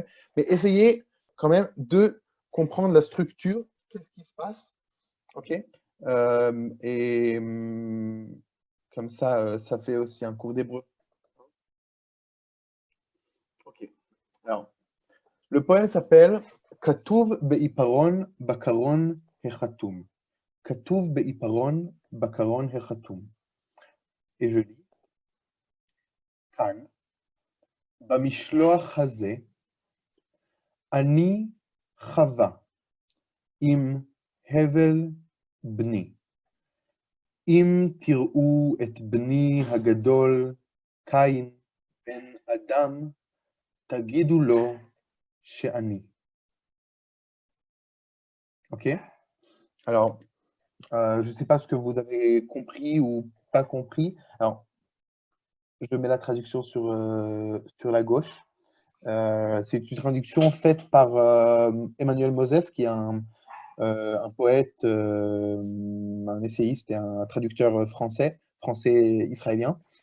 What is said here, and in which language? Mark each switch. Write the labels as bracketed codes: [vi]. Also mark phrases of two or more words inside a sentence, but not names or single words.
[fr] Mais essayez quand même de comprendre la structure, qu'est-ce qui se passe. OK? Et comme ça fait aussi un cours d'hébreu. OK. Alors, le poème s'appelle [he] כתוב בעיפרון בקרון החתום. כתוב בעיפרון בקרון החתום. [fr] Et je lis [he] כאן, במשלוח הזה, אני חווה עם הבל בני. אם תראו את בני הגדול, קין, בן אדם, תגידו לו שאני. [fr] Ok? Alors, je ne sais pas ce que vous avez compris ou pas compris. Alors, je mets la traduction sur la gauche. C'est une traduction faite par Emmanuel Moses, qui est un poète, un essayiste et un traducteur français-israélien.